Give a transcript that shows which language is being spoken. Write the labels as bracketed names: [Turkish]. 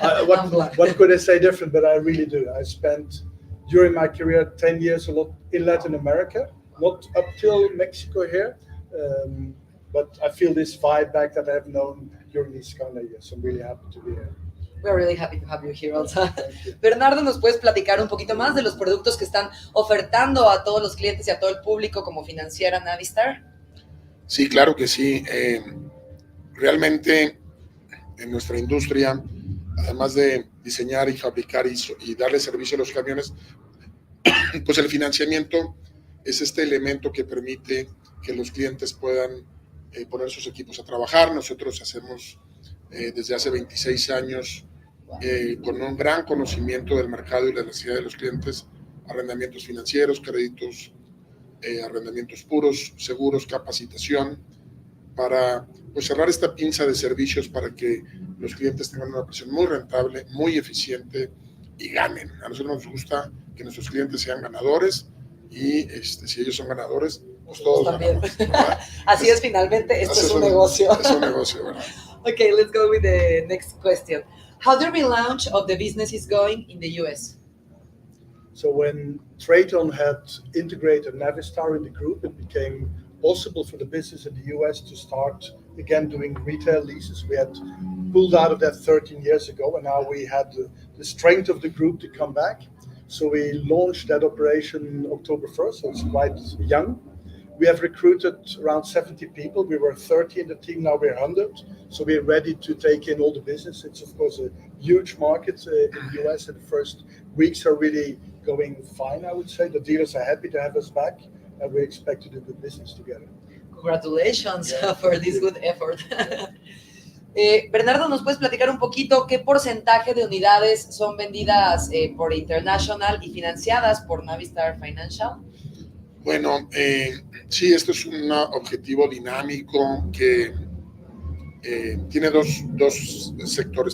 [English] What could I say different? But I really do. I spent during my career 10 years a lot in Latin America, not up till Mexico here, but I feel this vibe back that I have known during these kind of years. I'm really happy to be here. We're really happy to have you here also. [Spanish] Bernardo, ¿nos puedes platicar un poquito más de los productos que están ofertando a todos los clientes y a todo el público como financiera Navistar? Sí, claro que sí. Realmente en nuestra industria, además de diseñar y fabricar y darle servicio a los camiones, pues el financiamiento es este elemento que permite que los clientes puedan poner sus equipos a trabajar. Nosotros hacemos desde hace 26 años, con un gran conocimiento del mercado y la necesidad de los clientes, arrendamientos financieros, créditos, arrendamientos puros, seguros, capacitación, para pues cerrar esta pinza de servicios para que los clientes tengan una operación muy rentable, muy eficiente y ganen. A nosotros nos gusta que nuestros clientes sean ganadores y si ellos son ganadores, pues todos ganamos, ¿verdad? Así es, finalmente, esto es un negocio. Es un negocio, ¿verdad? [English] Okay, let's go with the next question. How the relaunch of the business is going in the US? So when Traton had integrated Navistar in the group, it became possible for the business in the US to start again doing retail leases. We had pulled out of that 13 years ago, and now we had the strength of the group to come back. So we launched that operation October 1st, so it's quite young. We have recruited around 70 people. We were 30 in the team, now we're 100. So we're ready to take in all the business. It's of course a huge market in the US, and the first weeks are really going fine, I would say. the dealers are happy to have us back, and we expect to do good business together. Congratulations for this good effort. [Spanish] Bernardo, ¿nos puedes platicar un poquito qué porcentaje de unidades son vendidas por International y financiadas por Navistar Financial? Bueno, sí, esto es un objetivo dinámico que tiene dos sectores.